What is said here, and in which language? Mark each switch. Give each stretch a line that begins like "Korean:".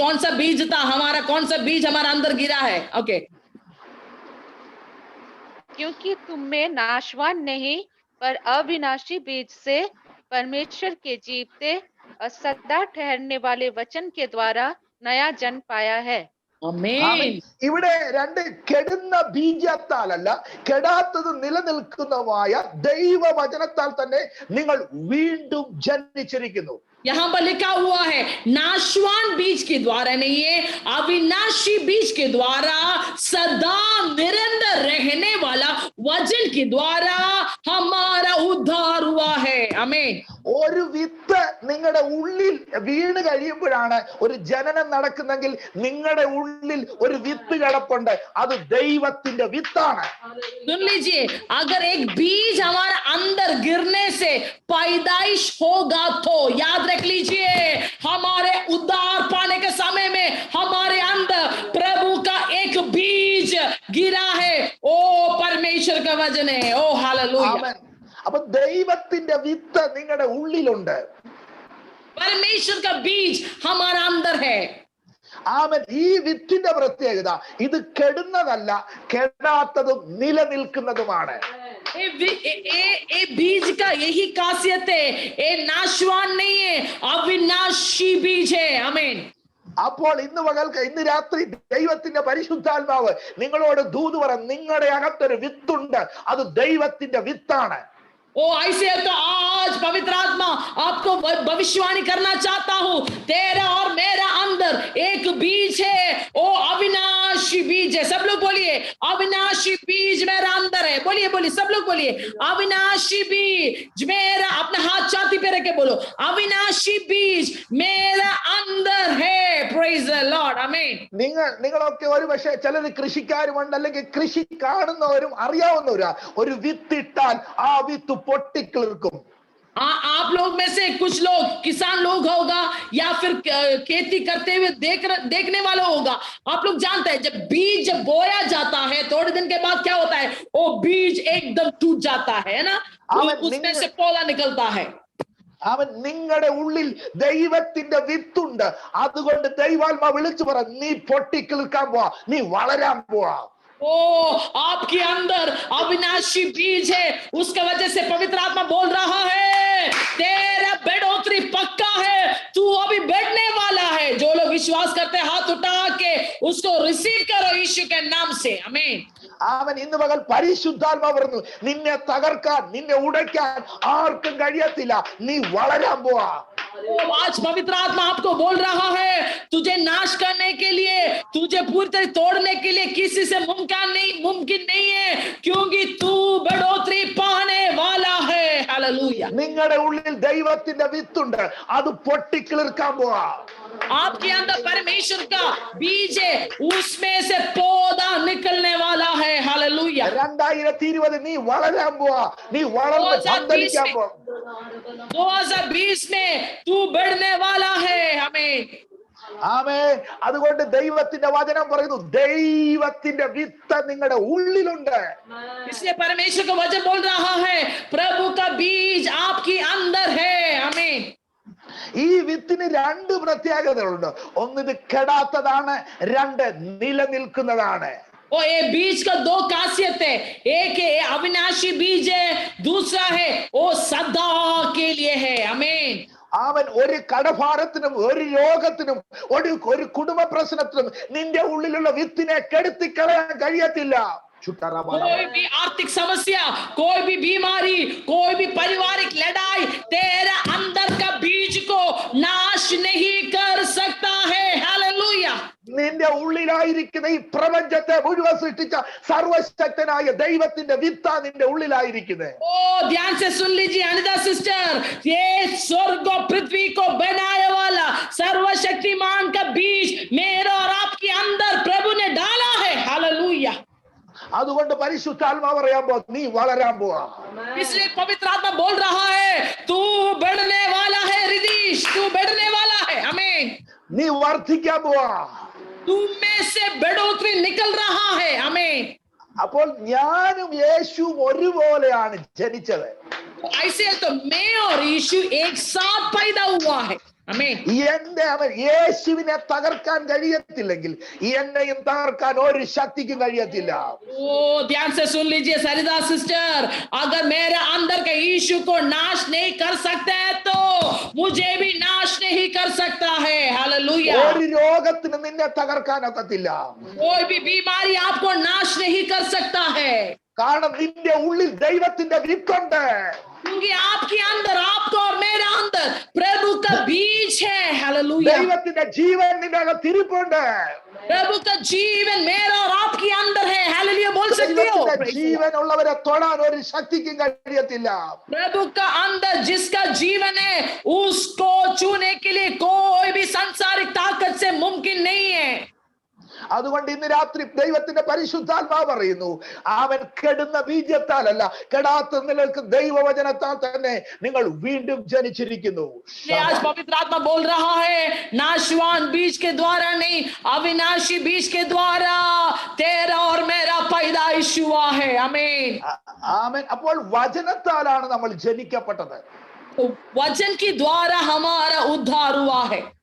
Hindi: कौन सा बीज था हमारा, कौन सा बीज हमारा अंदर गिरा है?
English: Okay.
Hindi: क्योंकि तुम में नाशवान नहीं पर अविनाशी बीज से परमेश्वर के जीवते और सदा ठहरने वाले वचन के द्वारा नया जन्म पाया है. आमीन.
Malayalam: ഇവിടെ 2 കെടുന്ന ബീജത്താലല്ല, കെടാത്തത് നിലനിൽക്കുന്നതുമായ ദൈവവചനത്താൽ തന്നെ നിങ്ങൾ വീണ്ടും ജനിച്ചിരിക്കുന്നു.
Hindi: यहाँ पर लिखा हुआ है नाशवान बीज के द्वारा नहीं है, अविनाशी बीज के द्वारा सदा निरंतर रहने वाला वचन के द्वारा हमारा उद्धार हुआ है. आमीन.
Malayalam: ഒരു വിത്ത് നിങ്ങളുടെ ഉള്ളിൽ വീണ് കഴിയുമ്പോഴാണ് ഒരു ജനനം നടക്കുന്നെങ്കിൽ നിങ്ങളുടെ ഉള്ളിൽ ഒരു വിത്ത് കിടപ്പുണ്ട്, അത് ദൈവത്തിന്റെ വിത്താണ്.
Hindi: सुन लीजिए, अगर एक बीज हमारा अंदर गिरने से पैदाइश होगा तो याद रख लीजिए, हमारे उद्धार पाने के समय में हमारे अंदर प्रभु का एक बीज गिरा है. ओ परमेश्वर का वचन है. ओ हालेलुया.
Malayalam: അപ്പൊ ദൈവത്തിന്റെ വിത്ത് നിങ്ങളുടെ ഉള്ളിലുണ്ട്.
Hindi: परमेश्वर का बीज हमारा अंदर है.
Malayalam: ആമേൻ. ഈ വിത്തിന്റെ പ്രത്യേകത ഇത് കെടുന്നതല്ല, കെടാത്തതും നിലനിൽക്കുന്നതുമാണ്.
Hindi: बीज का यही खासियत है, ये नाशवान नहीं है, अविनाशी बीज है. आमीन.
Malayalam: അപ്പോൾ ഇന്ന് രാത്രി ദൈവത്തിന്റെ പരിശുദ്ധാത്മാവ് നിങ്ങളോട് ദൂത് പറ, നിങ്ങളുടെ അകത്തൊരു വിത്തുണ്ട്, അത് ദൈവത്തിന്റെ വിത്താണ്.
Hindi: ओ ऐसे तो आज पवित्र आत्मा आपको भविष्यवाणी करना चाहता हूं, तेरा और मेरा अंदर एक बीज है, ओ अविनाशी बीज है. सब लोग बोलिए अविनाशी बीज मेरा अंदर है. बोलिए बोलिए सब लोग बोलिए अविनाशी बीज मेरा. अपना हाथ छाती पे रख के बोलो अविनाशी बीज मेरा अंदर है.
English: Praise the Lord. Amen.
Malayalam: നിങ്ങളൊക്കെ ഒരു പക്ഷേ ചിലർ കൃഷിക്കാരുമുണ്ട്, അല്ലെങ്കിൽ കൃഷി കാണുന്നവരും അറിയാവുന്നവരാ. ഒരു വിത്തിട്ടാൽ ആ വിത്ത് പൊട്ടിക്കിളിർക്കും.
Hindi: आप लोग में से कुछ लोग किसान लोग होगा, या फिर खेती करते हुए देखने वाला होगा। आप लोग जानते हैं जब बीज जब बोया जाता है थोड़े दिन के बाद क्या होता है, वो बीज एकदम टूट जाता है ना, उसमें से पौधा निकलता है।
Malayalam: അവൻ നിങ്ങളുടെ ഉള്ളിൽ ദൈവത്തിന്റെ വിത്തുണ്ട്, അതുകൊണ്ട് ദൈവാത്മാ വിളിച്ചു പറ, നീ പൊട്ടിക്കിളിക്കാൻ പോവാ, നീ വളരാൻ പോവാ.
Hindi: ओ आपके अंदर अविनाशी बीज है, उसके वजह से पवित्र आत्मा बोल रहा है तेरा बढ़ोतरी पक्का है, तू अभी बढ़ने वाला है। जो लोग विश्वास करते हैं हाथ उठा के उसको रिसीव करो यीशु के नाम से, आमीन।
Malayalam: അവൻ ഇന്ന് പകൽ പരിശുദ്ധാത്മാ പറഞ്ഞു, നിന്നെ തകർക്കാൻ നിന്നെ ഉടയ്ക്കാൻ ആർക്കും കഴിയത്തില്ല, നീ വളരാൻ പോവാ.
Hindi: आज पवित्र आत्मा आपको बोल रहा है तुझे नाश करने के लिए, तुझे पूरी तरह तोड़ने के लिए किसी से मुमकिन नहीं है, क्योंकि तू बढ़ोतरी पाने वाला है। हालेलुया।
Malayalam: നിങ്ങളുടെ ഉള്ളിൽ ദൈവത്തിന്റെ വിത്തുണ്ട്, അത് പൊട്ടിക്കിളിർക്കാൻ പോവാ.
Hindi: आपके अंदर परमेश्वर का बीज है, उसमें से पौधा निकलने वाला है। हालेलुया।
Malayalam: 2020 നീ വളരാൻ പോവാ, നീ വളർന്ന് പന്തലിക്കാൻ പോവാ.
Hindi: 2020 में तू बढ़ने वाला है, हमें
Malayalam: ആമേൻ. അതുകൊണ്ട് ദൈവത്തിന്റെ വചനം പറയുന്നു, ദൈവത്തിന്റെ വിത്ത് നിങ്ങളുടെ ഉള്ളിലുണ്ട്.
Hindi: इसलिए परमेश्वर का वचन बोल रहा है प्रभु का बीज आपके अंदर है, हमें
Malayalam: ഈ വിത്തിന് രണ്ട് പ്രത്യേകതകളുണ്ട്. ഒന്ന് ഇത് കെടാത്തതാണ്, രണ്ട് നിലനിൽക്കുന്നതാണ്.
Hindi: और ये बीज का दो खासियत है, एक है अविनाशी बीज है, दूसरा है वो सदा के लिए है, आमीन।
Malayalam: അവൻ ഒരു കടഭാരത്തിനും ഒരു രോഗത്തിനും ഒരു കുടുംബ പ്രശ്നത്തിനും നിന്റെ ഉള്ളിലുള്ള വിത്തിനെ കെടുത്തിക്കളയാൻ കഴിയത്തില്ല.
Hindi: कोई भी आर्थिक समस्या, कोई भी बीमारी, कोई भी पारिवारिक लड़ाई तेरा अंदर का बीज को नाश नहीं कर सकता है। हालेलुया।
Malayalam: നിന്റെ ഉള്ളിലായിരിക്കുന്ന ഈ പ്രപഞ്ചത്തെ മുഴുവൻ സൃഷ്ടിച്ച സർവശക്തനായ ദൈവത്തിന്റെ വിത്താ നിന്റെ ഉള്ളിലായിരിക്കുന്നത്.
Hindi: ओ ध्यान से सुन लीजिए अनिता सिस्टर, ये स्वर्ग और पृथ्वी को बनाने वाला सर्वशक्तिमान का बीज मेरे और आपके अंदर प्रभु ने डाला है। हालेलुया।
Malayalam: അതുകൊണ്ട് പരിശുദ്ധാത്മാവ് പറയാൻ പോ, നീ വളരാൻ പോവാ.
Hindi: इसलिए पवित्र आत्मा बोल रहा है तू बढ़ने वाला है रिदीश, तू बढ़ने वाला है, आमीन।
Malayalam: നീ വർദ്ധിക്കാൻ പോവാ.
Hindi: तुम में से बढ़ोतरी निकल रहा है, आमीन।
Malayalam: അപ്പോൾ ഞാനും യേശുവും ഒരുപോലെയാണ് ജനിച്ചത്.
Hindi: ऐसे तो मैं और यीशु एक साथ पैदा हुआ है, आमीन।
Malayalam: അവൻ യേശുവിനെ തകർക്കാൻ കഴിയത്തില്ലെങ്കിൽ എന്നെയും തകർക്കാൻ ഒരു ശക്തിക്കും കഴിയത്തില്ല.
Hindi: ओ ध्यान से सुन लीजिए सरिता सिस्टर, अगर मेरे अंदर के यीशु को नाश नहीं कर सकते हैं तो मुझे भी नाश नहीं कर सकता है। हालेलुया।
Malayalam: ഒരു രോഗത്തിന് നിന്നെ തകർക്കാനൊക്കത്തില്ല.
Hindi: कोई भी बीमारी आपको नाश नहीं कर सकता है,
Malayalam: കാരണം നിന്റെ ഉള്ളിൽ ദൈവത്തിന്റെ വിത്തുണ്ട്.
Hindi: क्योंकि आपके अंदर, आपको और मेरे अंदर प्रभु का बीज है। हालेलुया।
Malayalam: ദൈവത്തിന്റെ ജീവൻ നിന്റെ അകത്ത് ഇരിപ്പുണ്ട്.
Hindi: प्रभु का जीवन मेरा और आपके अंदर है। हालेलुया बोल सकते हो।
Malayalam: ദൈവത്തിന്റെ ജീവൻ ഉള്ളവരെ തൊടാൻ ഒരു ശക്തിക്കും കഴിയത്തില്ല.
Hindi: प्रभु का अंदर जिसका जीवन है उसको छूने के लिए कोई भी सांसारिक ताकत से मुमकिन नहीं है।
Malayalam: അതുകൊണ്ട് ഇന്ന് രാത്രി ദൈവത്തിന്റെ പരിശുദ്ധാത്മാവ് പറയുന്നു, അവൻ കെടുന്ന ബീജത്താലല്ല, കെടാത്ത നിലനിൽക്കുന്ന ദൈവവചനത്താൽ തന്നെ നിങ്ങൾ വീണ്ടും ജനിച്ചിരിക്കുന്നു.
Hindi: आज पवित्र आत्मा बोल रहा है नाशवान बीज के द्वारा नहीं, अविनाशी बीज के द्वारा तेरा और मेरा पैदाइश हुआ है, आमीन।
Malayalam: ആമേൻ. അപ്പോൾ വചനത്താലാണ് നമ്മൾ ജനിക്കപ്പെട്ടത്.
Hindi: वचन के द्वारा हमारा उद्धार हुआ है।